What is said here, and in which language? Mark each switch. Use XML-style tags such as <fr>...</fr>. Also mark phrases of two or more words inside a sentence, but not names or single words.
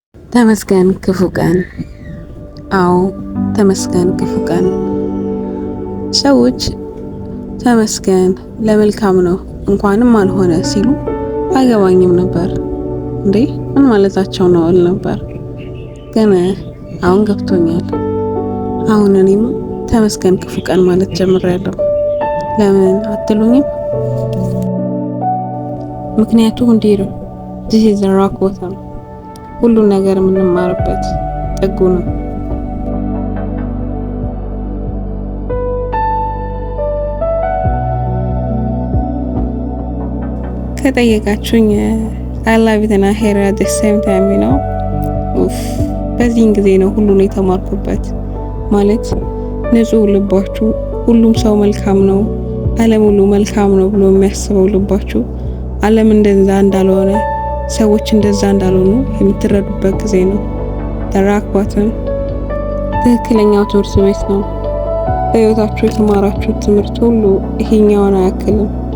<am>ተመስገን ክፉ ቀን። አዎ ተመስገን ክፉ ቀን። ሰዎች ተመስገን ለመልካም ነው እንኳንም አልሆነ ሲሉ አይገባኝም ነበር። እንዴ ምን ማለታቸው ነው እል ነበር። ግን አሁን ገብቶኛል። አሁን እኔም ተመስገን ክፉ ቀን ማለት ጀምሬያለሁ። ለምን አትሉኝም? ምክንያቱም እንዲህ ነው።</am> <en>this is the rock bottom።</en> <am>ሁሉን ነገር የምንማርበት ጥጉ ነው። ከጠየቃችሁኝ</am> <en>I love it and I hate it at the same time you know።</en> <am>በዚህን ጊዜ ነው ሁሉን የተማርኩበት። ማለት ንጹህ ልባችሁ ሁሉም ሰው መልካም ነው፣ ዓለም ሁሉ መልካም ነው ብሎ የሚያስበው ልባችሁ ዓለም እንደዛ እንዳልሆነ ሰዎች እንደዛ እንዳልሆኑ የምትረዱበት ጊዜ ነው።</am> <en>rock bottom</en> <am>ትክክለኛው ትምህርት ቤት ነው። በህይወታችሁ የተማራችሁት ትምህርት ሁሉ ይሄኛውን አያክልም።</am>